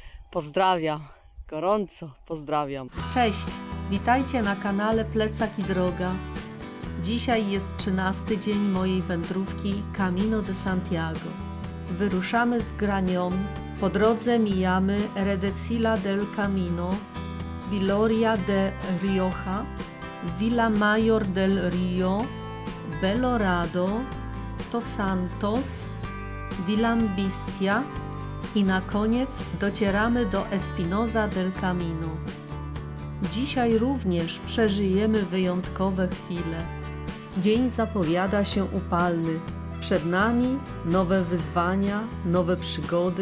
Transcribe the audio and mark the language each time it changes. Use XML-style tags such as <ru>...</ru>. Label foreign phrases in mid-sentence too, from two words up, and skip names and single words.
<pl>pozdrawiam, gorąco pozdrawiam. Cześć, witajcie na kanale Plecak i Droga. Dzisiaj jest 13 dzień mojej wędrówki Camino de Santiago. Wyruszamy z Granion, po drodze mijamy Redecilla del Camino, Viloria de Rioja, Villa Mayor del Rio, Belorado, Los Santos, Villambistia i na koniec docieramy do Espinosa del Camino. Dzisiaj również przeżyjemy wyjątkowe chwile. Dzień zapowiada się upalny. Przed nami nowe wyzwania, nowe przygody.</pl>